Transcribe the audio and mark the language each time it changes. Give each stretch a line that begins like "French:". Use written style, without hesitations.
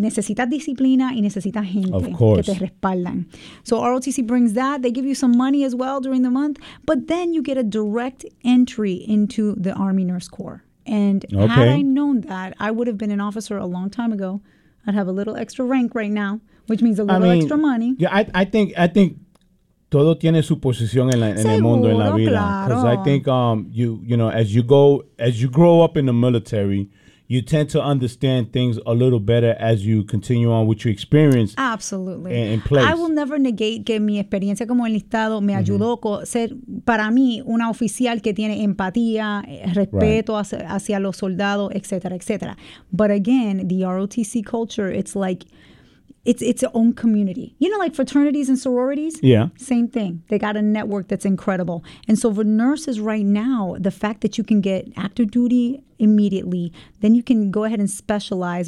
Spanish: Necesitas disciplina y necesitas gente que te respaldan.
English: So ROTC brings that. They give you some money as well during the month, but then you get a direct entry into the Army Nurse Corps. And had I known that, I would have been an officer a long time ago. I'd have a little extra rank right now, which means a little extra money. Yeah, I think
Spanish: todo tiene su posición en, la, en el mundo, en la vida.
English: Because
Spanish: claro.
English: I think, you know, as you grow up in the military, you tend to understand things a little better as you continue on with your experience. Absolutely. In place. I will never negate
Spanish: que mi experiencia como enlistado me ayudó a ser, para mí, una oficial que tiene empatía, respeto hacia los soldados, etcétera, etcétera.
English: But again, the ROTC culture, it's like, It's its own community. You know, like fraternities and sororities? Yeah. Same thing. They got a network that's incredible. And so for nurses right now, the fact that you can get active duty immediately, then you can go ahead and specialize.